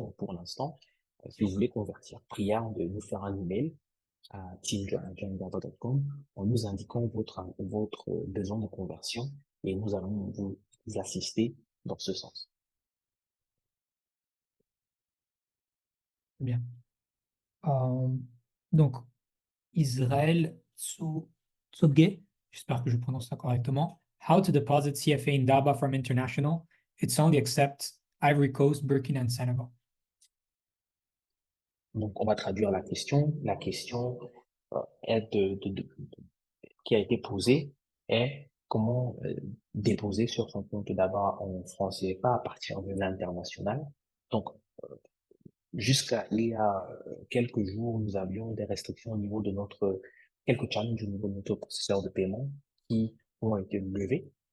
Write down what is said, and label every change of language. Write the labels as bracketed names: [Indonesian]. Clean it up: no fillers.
[French] Donc, pour l'instant, si vous voulez convertir, prière de nous faire un email à team@joindata.com en nous indiquant votre besoin de conversion et nous allons vous assister dans ce sens. Bien. Donc, Israël Tsogé, j'espère que je prononce ça correctement. [English] How to deposit CFA in DABA from International. It's only accept Ivory Coast, Burkina and Senegal. [French] Donc, on va traduire la question. La question est qui a été posée est comment déposer sur son compte d'abord en francs CFA à partir de l'international. Donc, jusqu'à il y a quelques jours, nous avions des restrictions au niveau de quelques challenges au niveau de notre processeur de paiement qui ont été levés.